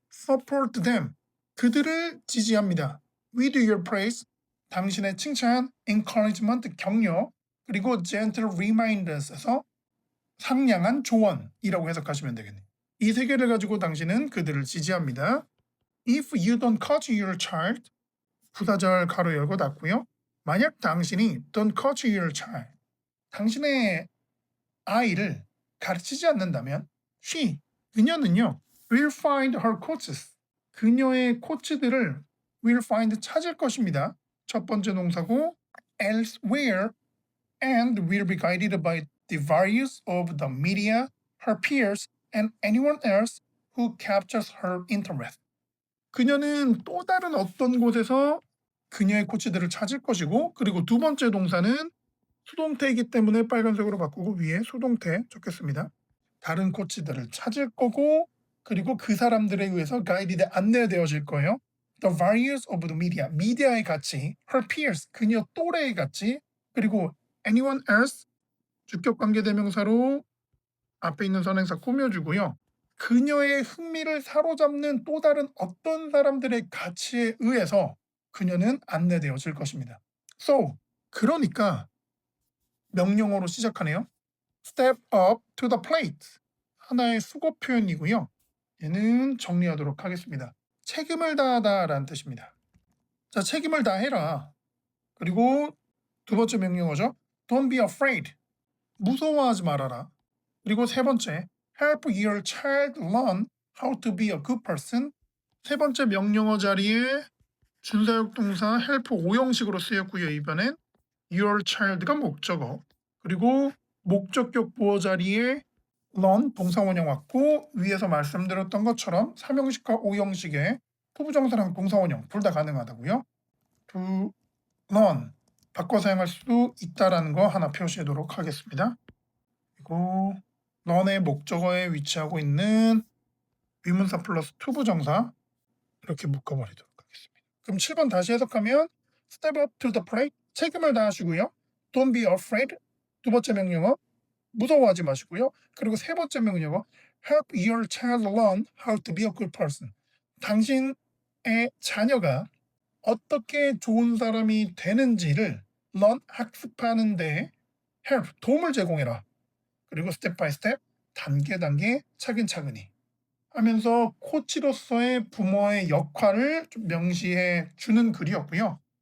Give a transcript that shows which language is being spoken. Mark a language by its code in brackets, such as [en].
[en] support them, [ko] 그들을 지지합니다. [en] with your praise, [ko] 당신의 칭찬, [en] encouragement, [ko] 격려, 그리고 [en] gentle reminders [ko] 에서 상냥한 조언이라고 해석하시면 되겠네요. 이 세 개를 가지고 당신은 그들을 지지합니다. [en] If you don't coach your child, [ko] 부사절 가로 열고 닫고요. 만약 당신이 [en] don't coach your child, [ko] 당신의 아이를 가르치지 않는다면 그녀는요 [en] will find her coaches, [ko] 그녀의 코치들을 [en] will find [ko] 찾을 것입니다. 첫 번째 동사고 [en] elsewhere and will be guided by the values of the media, her peers, and anyone else who captures her interest. [ko] 그녀는 또 다른 어떤 곳에서 그녀의 코치들을 찾을 것이고 그리고 두 번째 동사는 수동태이기 때문에 빨간색으로 바꾸고 위에 수동태 적겠습니다. 다른 코치들을 찾을 거고 그리고 그 사람들에 의해서 가이드돼 안내되어질 거예요. [en] The values of the media, [ko] 미디어의 가치, [en] her peers, [ko] 그녀 또래의 가치, 그리고 [en] anyone else, [ko] 주격관계대명사로 앞에 있는 선행사 꾸며주고요. 그녀의 흥미를 사로잡는 또 다른 어떤 사람들의 가치에 의해서 그녀는 안내되어질 것입니다. So, 그러니까 명령어로 시작하네요. [en] Step up to the plate. [ko] 하나의 수거 표현이고요. 얘는 정리하도록 하겠습니다. 책임을 다하다 라는 뜻입니다. 자, 책임을 다해라. 그리고 두 번째 명령어죠. [en] Don't be afraid. [ko] 무서워하지 말아라. 그리고 세 번째, [en] help your child learn how to be a good person. [ko] 세 번째 명령어 자리에 준사역 동사 help 5형식으로 쓰였고요. 이번엔 [en] your child [ko] 가 목적어, 그리고 목적격 보어 자리에 learn 동사 원형 왔고 위에서 말씀드렸던 것처럼 3형식과 5형식의 투부정사랑 동사 원형 둘 다 가능하다고요. [en] to learn [ko] 바꿔 사용할 수 있다라는 거 하나 표시하도록 하겠습니다. 그리고 learn의 목적어에 위치하고 있는 위문사 플러스 투부정사 이렇게 묶어버리도록 하겠습니다. 그럼 7번 다시 해석하면 [en] step up to the plate [ko] 책임을 다하시고요. [en] Don't be afraid [ko] 두 번째 명령어 무서워하지 마시고요. 그리고 세 번째 명령어 [en] Help your child learn how to be a good person. [ko] 당신의 자녀가 어떻게 좋은 사람이 되는지를 learn 학습하는 데 help 도움을 제공해라. 그리고 [en] step by step [ko] 단계 차근차근히 하면서 코치로서의 부모의 역할을 좀 명시해 주는 글이었고요.